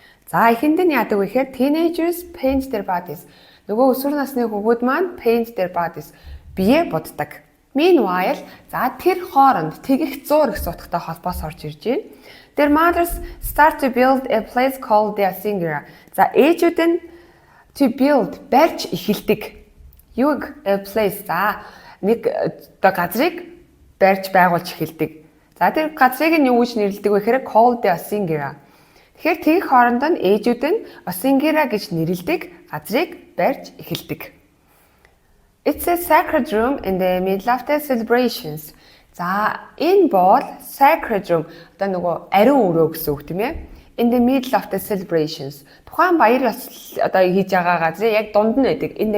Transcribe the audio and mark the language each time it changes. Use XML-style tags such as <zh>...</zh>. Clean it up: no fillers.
<mn>За эхэнд нь яадаг вэ гэхээр</mn> <en>teenagers paint their bodies.</en> <mn>Нөгөө өсвөр насны хүүгүүд маань</mn> <en>paint their bodies.</en> <mn>Бие буддаг. Meanwhile, за тэр хооронд тэгэх зуур гэсэн утгатай холбоос орж ирж байна.</mn> <en>Their mothers start to build a place called the asingira.</en> <mn>За ээжүүд нь</mn> <en>to build</en> <mn>барьж эхэлдэг. Юг</mn> <en>a place.</en> <mn>За нэг одоо газрыг барьж байгуулж эхэлдэг. За тэр газрыг нь юу гэж нэрлэдэг вэ гэхээр</mn> <en>called the asingira.</en> <mn>Тэгэхээр тэгэх хооронд нь ээжүүд нь asingira гэж нэрлэдэг газрыг барьж эхэлдэг.</mn> <en>It's a sacred room in the middle of the celebrations.</en> <mn>За энэ бол</mn> <en>sacred room</en> <mn>одоо нөгөө ариун өрөө гэсэн үг тийм ээ.</mn> <en>In the middle of the celebrations.</en> <mn>Тухайн баяр ёслол одоо хийж байгаа газрын яг дунд нь байдаг.</mn>